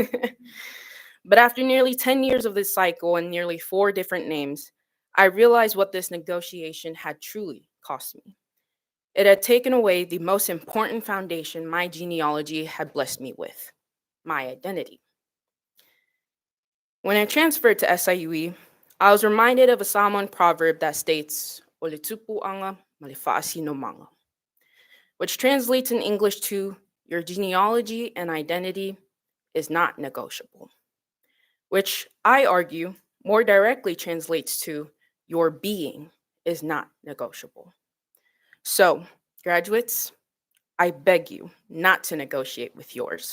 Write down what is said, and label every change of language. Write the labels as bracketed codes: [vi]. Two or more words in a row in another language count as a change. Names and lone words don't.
[en] But after nearly 10 years of this cycle and nearly 4 different names, I realized what this negotiation had truly cost me. It had taken away the most important foundation my genealogy had blessed me with: my identity. When I transferred to SIUE, I was reminded of a Samoan proverb that states, [sm] "Ole tupu anga, malifaasi no manga," [en] which translates in English to, "Your genealogy and identity is not negotiable," which I argue more directly translates to, "Your being is not negotiable." So, graduates, I beg you not to negotiate with yours.